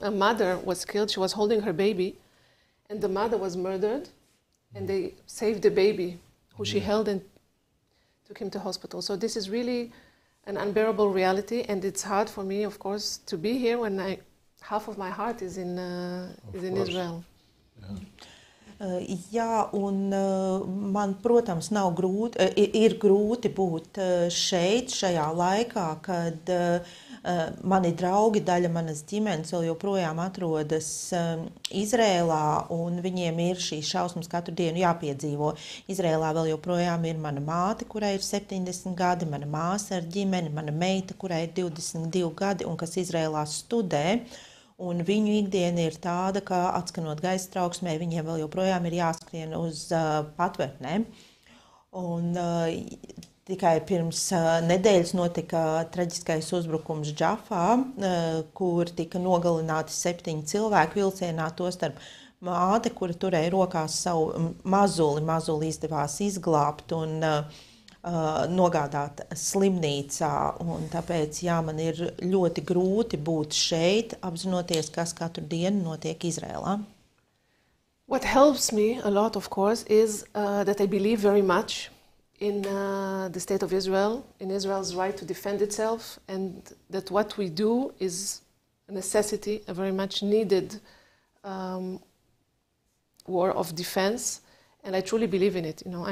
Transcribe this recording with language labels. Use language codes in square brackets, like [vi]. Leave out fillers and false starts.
[en] A mother was killed. She was holding her baby, and the mother was murdered, and they saved the baby, who she held, and took him to hospital. So this is really an unbearable reality, and it's hard for me, of course, to be here when half of my heart is in Israel. [lv] Jā, un man, protams, ir grūti būt šeit, šajā laikā, kad mani draugi, daļa manas ģimenes vēl joprojām atrodas Izrēlā, un viņiem ir šīs šausmas katru dienu jāpiedzīvo. Izrēlā vēl joprojām ir mana māte, kurai ir 70 gadi, mana māsa ar ģimeni, mana meita, kurai ir 22 gadi, un kas Izrēlā studē. Un viņu ikdiena ir tāda, ka atskanot gaisa trauksmē, viņiem vēl joprojām ir jāskrien uz patvērtnēm. Un tikai pirms nedēļas notika traģiskais uzbrukums Džafā, kur tika nogalināti 7 cilvēki vilcienā, tostarp māte, kura turēja rokās savu mazuli izdevās izglābt un nogādāt slimnīcā, un tāpēc, man ir ļoti grūti būt šeit, apzinoties, kas katru dienu notiek Izrēlā. [en] What helps me a lot, of course, is that I believe very much in the state of Israel, in Israel's right to defend itself, and that what we do is a necessity, a very much needed war of defense, and I truly believe in it.